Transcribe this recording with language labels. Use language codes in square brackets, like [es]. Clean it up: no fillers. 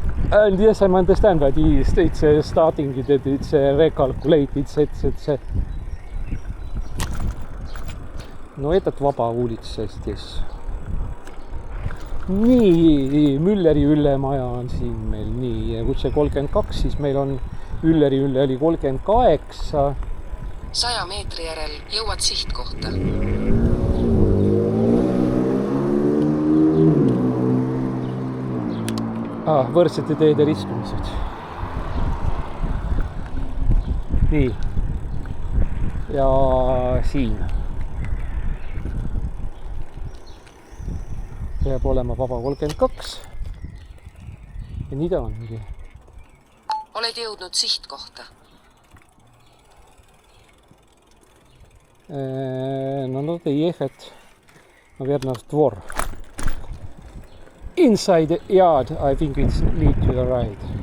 [en] And yes, I understand that it's starting, that it's recalculate, it's... [ru] No этот [et] vaba [ru] улица здесь. [et] Nii, Mülleri Üllemaja on siin meil, nii, ja kui see 32, siis meil on Ülleri Ülle oli 38. 100 meetri järel jõuad sihtkohta. Võrdsete teede ristumised. Nii. Ja siin. Peab olema vaba 32. Ja nii ta ongi. Oled jõudnud sihtkohta. [ru] No надо ехать, наверное, в двор. [en] Inside the yard, I think it's lead to the right.